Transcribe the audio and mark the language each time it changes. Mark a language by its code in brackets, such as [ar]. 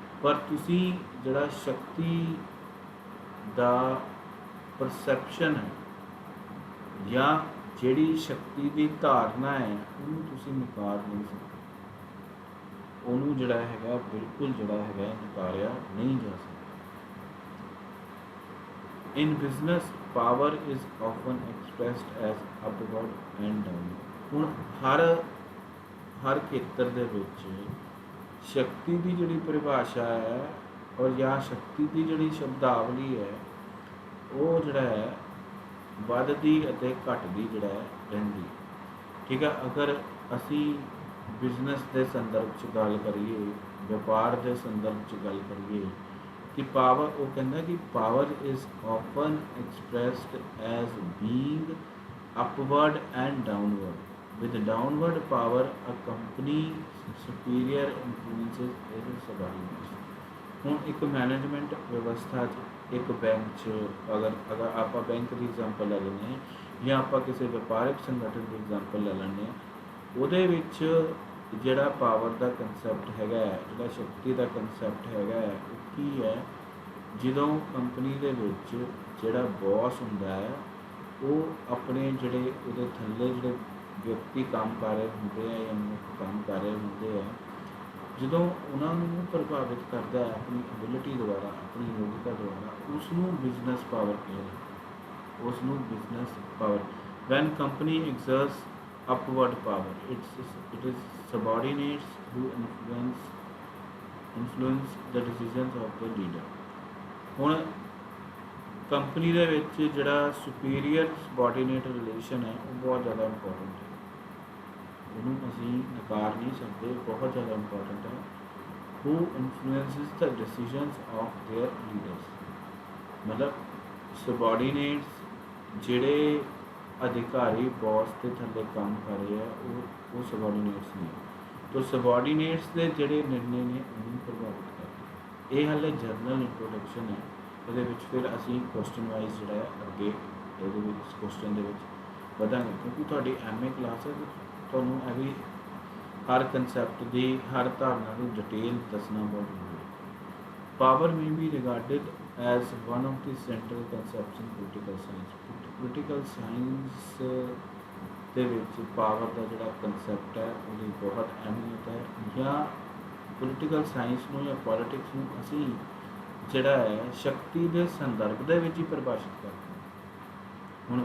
[pa] ਪਰ ਤੁਸੀਂ ਜਿਹੜਾ ਸ਼ਕਤੀ ਦਾ ਪਰਸੈਪਸ਼ਨ ਹੈ ਜਾਂ ਜਿਹੜੀ ਸ਼ਕਤੀ ਦੀ ਧਾਰਨਾ ਹੈ ਉਹਨੂੰ ਤੁਸੀਂ ਨਕਾਰ ਨਹੀਂ ਸਕਦੇ। ਉਹਨੂੰ ਜਿਹੜਾ ਹੈਗਾ ਬਿਲਕੁਲ ਜਿਹੜਾ ਹੈਗਾ ਨਕਾਰਿਆ ਨਹੀਂ ਜਾ ਸਕਦਾ। [en] In business, power is often expressed as upward and downward. [pa] ਹੁਣ ਹਰ ਖੇਤਰ ਦੇ ਵਿੱਚ ਸ਼ਕਤੀ ਦੀ ਜਿਹੜੀ ਪਰਿਭਾਸ਼ਾ ਹੈ ਔਰ ਜਾਂ ਸ਼ਕਤੀ ਦੀ ਜਿਹੜੀ ਸ਼ਬਦਾਵਲੀ ਹੈ ਉਹ ਜਿਹੜਾ ਹੈ ਵੱਧਦੀ ਅਤੇ ਘਟਦੀ ਜਿਹੜਾ ਹੈ ਰਹਿੰਦੀ। ਠੀਕ ਹੈ, ਅਗਰ ਅਸੀਂ ਬਿਜ਼ਨਸ ਦੇ ਸੰਦਰਭ 'ਚ ਗੱਲ ਕਰੀਏ, ਵਪਾਰ ਦੇ ਸੰਦਰਭ 'ਚ ਗੱਲ ਕਰੀਏ ਕਿ ਪਾਵਰ, ਉਹ ਕਹਿੰਦਾ ਕਿ power is [en] often expressed as being upward and downward. With downward power, a company superior influences its subordinates. [pa] ਹੁਣ ਇੱਕ ਮੈਨੇਜਮੈਂਟ ਵਿਵਸਥਾ 'ਚ, ਇੱਕ ਬੈਂਕ 'ਚ, ਅਗਰ ਆਪਾਂ ਬੈਂਕ ਦੀ ਐਗਜ਼ਾਮਪਲ ਲੈ ਲੈਂਦੇ ਹਾਂ ਜਾਂ ਆਪਾਂ ਕਿਸੇ ਵਪਾਰਕ ਸੰਗਠਨ ਦੀ ਐਗਜ਼ਾਮਪਲ ਲੈ ਲੈਂਦੇ ਹਾਂ, ਉਹਦੇ ਵਿੱਚ ਜਿਹੜਾ ਪਾਵਰ ਦਾ ਕੰਸੈਪਟ ਹੈਗਾ ਹੈ, ਜਿਹੜਾ ਸ਼ਕਤੀ ਦਾ ਕੰਸੈਪਟ ਹੈਗਾ ਹੈ, ਉਹ ਕੀ ਹੈ? ਜਦੋਂ ਕੰਪਨੀ ਦੇ ਵਿੱਚ ਜਿਹੜਾ ਬੌਸ ਹੁੰਦਾ ਹੈ ਉਹ ਆਪਣੇ ਜਿਹੜੇ ਉਹਦੇ ਥੱਲੇ ਜਿਹੜੇ ਵਿਅਕਤੀ ਕੰਮ ਕਰ ਰਹੇ ਹੁੰਦੇ ਆ ਜਾਂ ਮਨੁੱਖ ਕੰਮ ਕਰ ਰਹੇ ਹੁੰਦੇ ਆ, ਜਦੋਂ ਉਹਨਾਂ ਨੂੰ ਪ੍ਰਭਾਵਿਤ ਕਰਦਾ ਹੈ ਆਪਣੀ ਐਬਿਲਿਟੀ ਦੁਆਰਾ, ਆਪਣੀ ਯੋਗਤਾ ਦੁਆਰਾ, ਉਸ ਨੂੰ ਬਿਜ਼ਨਸ ਪਾਵਰ ਕਹਿੰਦੇ, ਉਸ ਨੂੰ business power. [en] When company exerts upward power, it is subordinates who influence the decisions of the leader. [pa] ਹੁਣ ਕੰਪਨੀ ਦੇ ਵਿੱਚ ਜਿਹੜਾ ਸੁਪੀਰੀਅਰ ਸਬੋਰਡੀਨੇਟ ਰਿਲੇਸ਼ਨ ਹੈ ਉਹ ਬਹੁਤ ਜ਼ਿਆਦਾ ਇੰਪੋਰਟੈਂਟ ਹੈ, ਉਹਨੂੰ ਅਸੀਂ ਨਕਾਰ ਨਹੀਂ ਸਕਦੇ, ਬਹੁਤ ਜ਼ਿਆਦਾ ਇੰਪੋਰਟੈਂਟ ਹੈ। [en] who influences the decisions of their leaders, [pa] ਮਤਲਬ ਸਬੋਰਡੀਨੇਟਸ ਜਿਹੜੇ ਅਧਿਕਾਰੀ ਬੌਸ ਦੇ ਥੱਲੇ ਕੰਮ ਕਰ ਰਹੇ ਆ ਉਹ ਸਬੋਰਡੀਨੇਟਸ ਨੇ, ਤਾਂ ਸਬੋਰਡੀਨੇਟਸ ਦੇ ਜਿਹੜੇ ਨਿਰਣੇ ਨੇ ਉਹਨੂੰ ਪ੍ਰਭਾਵਿਤ ਕਰਦੇ। ਇਹ ਹਾਲੇ ਜਨਰਲ ਇੰਟਰੋਡਕਸ਼ਨ ਹੈ, ਇਹਦੇ ਵਿੱਚ ਫਿਰ ਅਸੀਂ ਕੁਐਸਚਨ ਵਾਈਜ਼ ਜਿਹੜਾ ਹੈ ਅੱਗੇ ਇਹਦੇ ਵਿੱਚ ਕੁਐਸਚਨ ਦੇ ਵਿੱਚ ਵਧਾਂਗੇ, ਕਿਉਂਕਿ ਤੁਹਾਡੀ MA ਕਲਾਸ ਹੈ, ਤੁਹਾਨੂੰ ਇਹ ਵੀ ਹਰ ਕੰਸੈਪਟ ਦੀ, ਹਰ ਧਾਰਨਾ ਦੀ ਡਿਟੇਲ ਦੱਸਣਾ ਬਹੁਤ ਜ਼ਰੂਰੀ ਹੈ। [en] Power may be regarded as one of the central concepts in political science. [pa] Political science ਦੇ ਵਿੱਚ ਪਾਵਰ ਦਾ ਜਿਹੜਾ ਕੰਸੈਪਟ ਹੈ ਉਹਦੀ ਬਹੁਤ ਅਹਿਮੀਅਤ ਹੈ, ਜਾਂ ਪੋਲੀਟੀਕਲ ਸਾਇੰਸ ਨੂੰ ਜਾਂ ਪੋਲੀਟਿਕਸ ਨੂੰ ਅਸੀਂ ਜਿਹੜਾ ਹੈ ਸ਼ਕਤੀ ਦੇ ਸੰਦਰਭ ਦੇ ਵਿੱਚ ਹੀ ਪਰਿਭਾਸ਼ਿਤ ਕਰਦੇ ਹਾਂ।